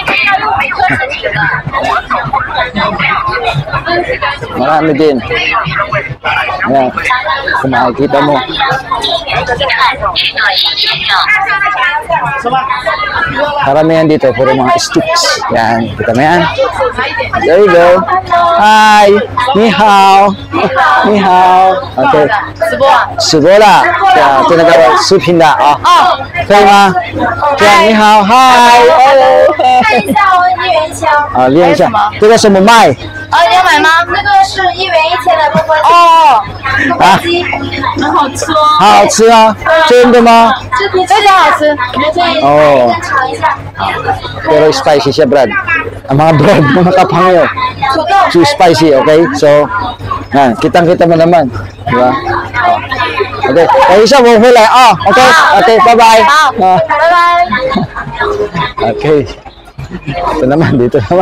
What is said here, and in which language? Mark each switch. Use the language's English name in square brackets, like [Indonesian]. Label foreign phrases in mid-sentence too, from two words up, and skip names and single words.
[Filipino] Marami din. Ayan, kung makikita mo. Karamihan dito, puro mga sticks. Yan, kita mo yan. [English] There you go. Hi, [Chinese] 你好. 你好. Okay. 直播了，就那个视频的啊。可以吗？这样你好，嗨。看一下哦，1元枪。练一下。这个什么麦？你要买吗？那个是1元1千的钵钵鸡。很好吃哦。好好吃啊！真的吗？非常好吃，你们可以尝一下。 [Filipino] Pero spicy siya, Brad. Ang mga bread, mga kapangyo. [English] Too spicy, okay? [Filipino] So, yan, kitang-kita mo naman. Diba? Okay. Kaya isa mo huli. Okay. [English] Okay, bye-bye. Bye-bye. [Filipino] Okay. Ito naman, dito naman.